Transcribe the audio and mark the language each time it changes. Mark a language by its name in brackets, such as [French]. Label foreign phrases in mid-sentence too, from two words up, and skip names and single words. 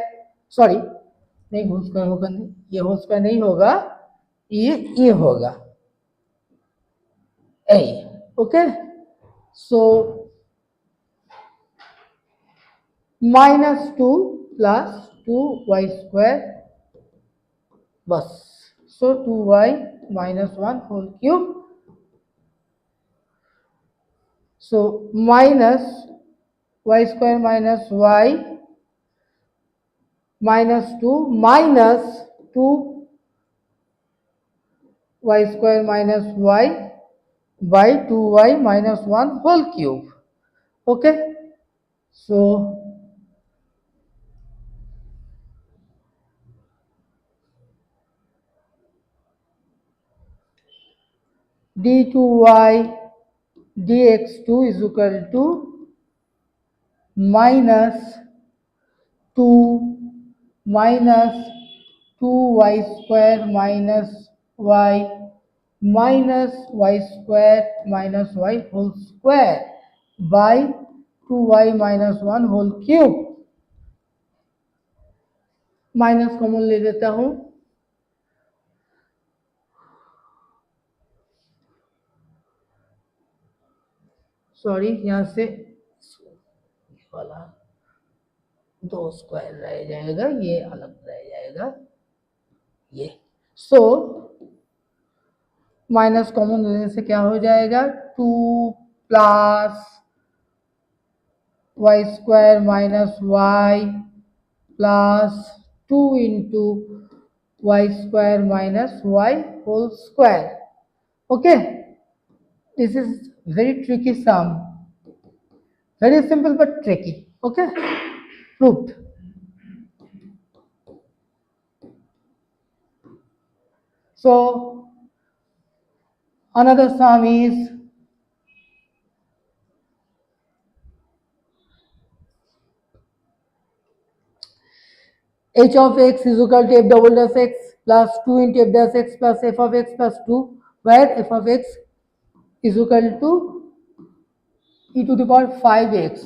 [Hindi] सॉरी, नहीं [English] whole square [Hindi] होगा, नहीं, ये [English] whole square [Hindi] नहीं होगा, ये होगा a. [English] Okay. So minus 2 plus 2y square बस. So 2y minus 1 whole cube. So minus y square minus y minus 2 minus 2 y square minus y by 2y minus 1 whole cube. Okay. So d2y dx2 is equal to minus 2 minus 2y square minus y minus y square minus y whole square by 2y minus 1 whole cube. minus common [Hindi] ले लेता हूं. सॉरी, यहां से वाला 2 स्क्वायर रह जाएगा, ये अलग रह जाएगा ये. [English] So minus common [Hindi] लेने से क्या हो जाएगा [English] 2 plus y square minus y plus 2 into y square minus y whole square. Okay, this is very tricky sum. Very simple but tricky. Okay, proved. So another sum is h of x is equal to f double dash x plus 2 into f dash x plus f of x plus 2, where f of x is equal to e to the power 5x.